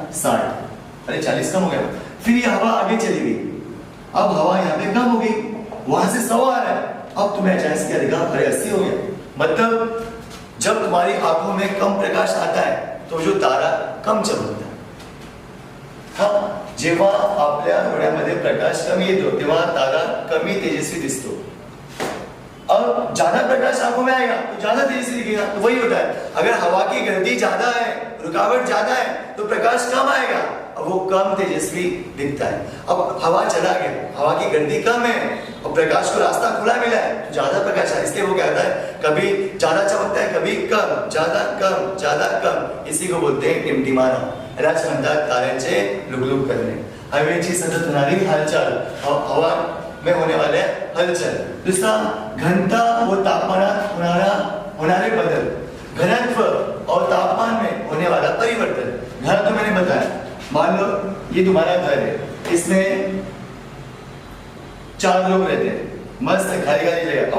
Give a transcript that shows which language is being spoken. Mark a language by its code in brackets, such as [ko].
[hi] 60. अरे 40 कम हो गया. फिर ये हवा आगे चली गई, अब हवा यहाँ पे कम हो गई, वहां से 100 आ रहा है, अब तुम्हें अचानक क्या दिखा? अरे 80 हो गया. मतलब जब तुम्हारी आंखों में कम प्रकाश आता है तो जो तारा कम चमकता है. [mr] हा, जेव्हा आपल्या डोळ्यामध्ये प्रकाश कमी येतो तेव्हा तारा कमी तेजस्वी दिसतो. [hi] अब ज्यादा प्रकाश आंखों में आएगा तो ज्यादा तेजस्वी दिखेगा. तो वही होता है, अगर हवा की गर्दी ज्यादा है, रुकावट ज्यादा है, तो प्रकाश कम आएगा, अब वो कम तेजस्वी दिखता है. अब हवा चला गया, हवा की गर्दी कम है और प्रकाश को रास्ता खुला मिला है, तो ज्यादा प्रकाश है. इसलिए वो कहता है कभी ज्यादा चमकता है, कभी कम, ज्यादा कम, ज्यादा कम. इसी को बोलते हैं टिमटिमाना. [mr] यालाच म्हणतात ताऱ्यांचे लुकलुक करणे. हवेची सतत होणारी हालचाल, [hi] हवा में होने वाले हलचल. दूसरा, [mr] घनता व तापमानात होणारे बदल, [hi] घनत्व और तापमान में होने वाला परिवर्तन. घनत्व मैंने बताया, मान लो ये तुम्हारा घर है, इसमें 4 लोग रहते हैं, मस्त खाली खाली जगह.